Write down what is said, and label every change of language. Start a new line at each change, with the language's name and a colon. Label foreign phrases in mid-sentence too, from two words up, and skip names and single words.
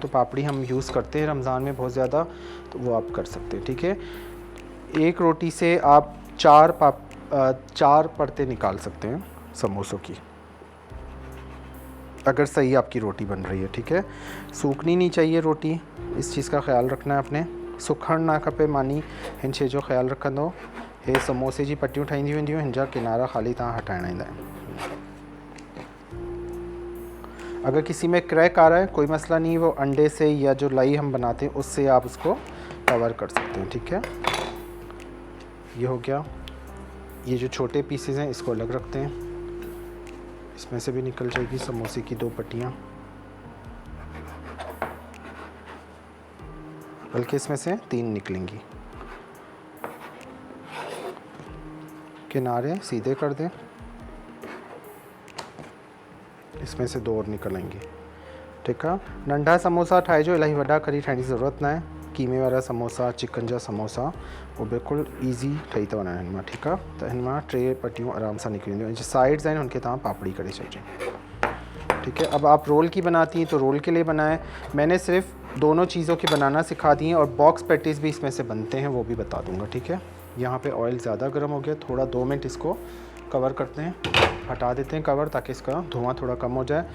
Urdu: تو پاپڑی ہم یوز کرتے ہیں رمضان میں بہت زیادہ، تو وہ آپ کر سکتے ہیں. ٹھیک ہے، ایک روٹی سے آپ 4 پرتیں نکال سکتے ہیں سموسوں کی، اگر صحیح آپ کی روٹی بن رہی ہے. ٹھیک ہے، سوکھنی نہیں چاہیے روٹی، اس چیز کا خیال رکھنا ہے آپ نے.
Sindhi: सुखण ना खपे मानी हिन शइ जो ख़्यालु रखंदो। हे समोसे जी पटियूं ठाहींदी वेंदियूं, हिन जा किनारा ख़ाली तव्हां हटाइणा ईंदा आहिनि।
Urdu: اگر کسی میں کریک آ رہا ہے کوئی مسئلہ نہیں، وہ انڈے سے یا جو لائی ہم بناتے ہیں اس سے آپ اس کو کور کر سکتے ہیں. ٹھیک ہے، یہ ہو گیا. یہ جو چھوٹے پیسز ہیں اس کو الگ رکھتے ہیں، اس میں سے بھی نکل جائیں گی سموسے کی 2 پٹیاں، بلکہ اس میں سے 3 نکلیں گی. کنارے سیدھے کر دیں، اس میں سے 2 اور نکل آئیں گے. ٹھیک ہے,
Sindhi: नंढा समोसा ठाहे जो, इलाही वॾा करी ठाहिण जी ज़रूरत न आहे। कीमे वारा समोसा, चिकन जा समोसा वो बिल्कुलु ईज़ी ठही था वञनि हिन मां। ठीकु आहे, त हिन मां 3 पटियूं आराम सां निकिरी वेंदियूं। जो साइड्स आहिनि उनखे तव्हां पापड़ी करे छॾिजो।
Urdu: ٹھیک ہے، اب آپ رول کی بناتی ہیں تو رول کے لیے بنائیں. میں نے صرف دونوں چیزوں کی بنانا سکھا دی ہیں، اور
English: box patties
Urdu: بھی اس میں سے بنتے ہیں، وہ بھی بتا دوں گا. ٹھیک ہے، یہاں پہ آئل زیادہ گرم ہو گیا، تھوڑا 2 منٹ اس کو کور کرتے ہیں، ہٹا دیتے ہیں کور، تاکہ اس کا دھواں تھوڑا کم ہو جائے.